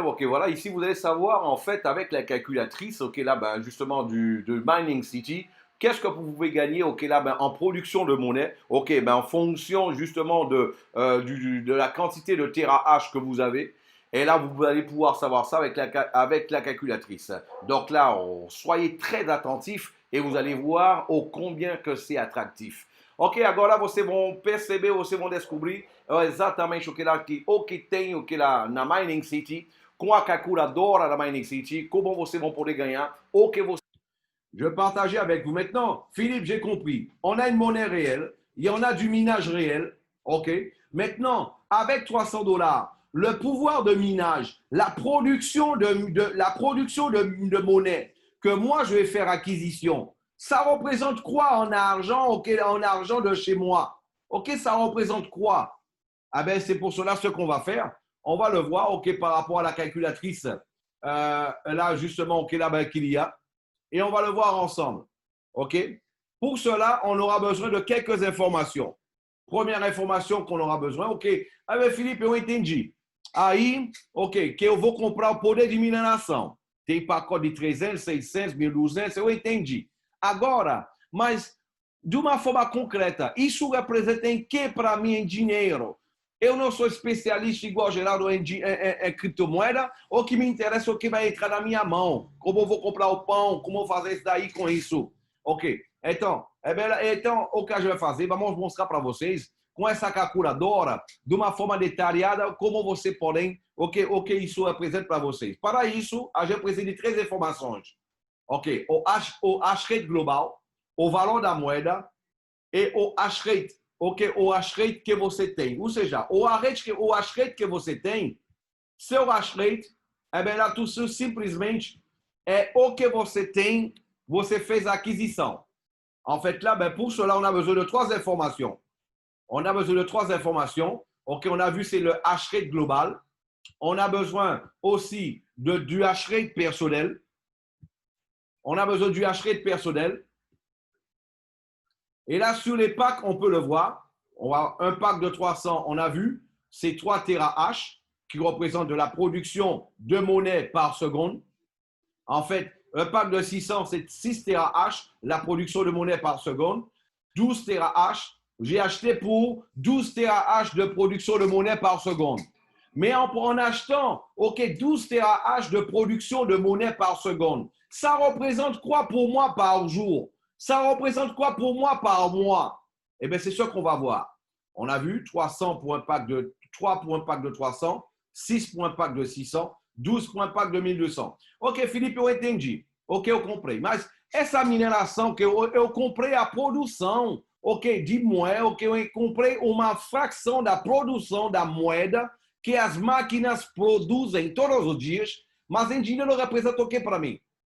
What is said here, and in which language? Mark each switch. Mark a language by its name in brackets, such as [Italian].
[French] Ok, voilà, ici vous allez savoir en fait avec la calculatrice, ok, là, ben, justement de Mining City, qu'est-ce que vous pouvez gagner, ok, là, ben, en production de monnaie, ok, ben, en fonction justement de la quantité de terahash que vous avez. Et là, vous allez pouvoir savoir ça avec la calculatrice. Donc là, soyez très attentifs et vous allez voir combien que c'est attractif. [Portuguese] Ok, agora você vão perceber, você vão descobrir exatamente o que tem o que lá na Mining City, com a calculadora da Mining City, como vocês vão poder ganhar o que você. [French] Je vais partager avec vous. Maintenant, Philippe, j'ai compris. On a une monnaie réelle, il y en a du minage réel, ok. Maintenant, avec 300 dollars, le pouvoir de minage, la production de monnaie que moi je vais faire acquisition, ça représente quoi en argent, ok, en argent de chez moi, ok, ça représente quoi? Ah ben c'est pour cela ce qu'on va faire. On va le voir, ok, par rapport à la calculatrice, là justement, ok, là ben, qu'il y a et on va le voir ensemble. OK? Pour cela, on aura besoin de quelques informations. Première information qu'on aura besoin, OK? [Portuguese] Ah, ben, Felipe, eu entendi. Aí, OK, que eu vou comprar o poder de mineração. Tem pacote de 300, 600, 1.200, eu entendi. Agora, mas de uma forma concreta, isso representa em que para mim em dinheiro? Eu não sou especialista igual Geraldo em criptomoeda, o que me interessa é o que vai entrar na minha mão. Como eu vou comprar o pão, como eu vou fazer isso daí com isso. Ok, então o que a gente vai fazer, vamos mostrar para vocês, com essa calculadora, de uma forma detalhada, como você podem, o que isso representa para vocês. Para isso, a gente precisa de três informações. Ok, o hash rate global, o valor da moeda e o hash rate, ok, o hash rate que você tem. Ou seja, o hash rate que você tem, seu hash rate, é melhor tu simplesmente é o que você tem, você fez a aquisição. [French] En fait, là, ben, pour cela, on a besoin de trois informations. On a besoin de trois informations. Ok, on a vu, c'est le hash rate global. On a besoin aussi du hash rate personnel. On a besoin du hash rate personnel. Et là, sur les packs, on peut le voir. On a un pack de 300, on a vu, c'est 3 terahash qui représentent de la production de monnaie par seconde. En fait, un pack de 600, c'est 6 terahash, la production de monnaie par seconde. 12 terahash, j'ai acheté pour 12 terahash de production de monnaie par seconde. Mais en achetant, OK, 12 terahash de production de monnaie par seconde, ça représente quoi pour moi par jour? Ça représente quoi pour moi par mois? Eh bien, c'est ce qu'on va voir. On a vu 300 pour un pack de 3 pour un pack de 300, 6 pour un pack de 600, 12 pour un pack de 1.200. [Portuguese] Ok, Felipe, eu entendi. Ok, eu comprei. Mas essa mineração que eu comprei a produção, ok, de moeda, ok, eu comprei uma fração da produção da moeda que as máquinas produzem todos os dias, mas em dinheiro representa o que para mim?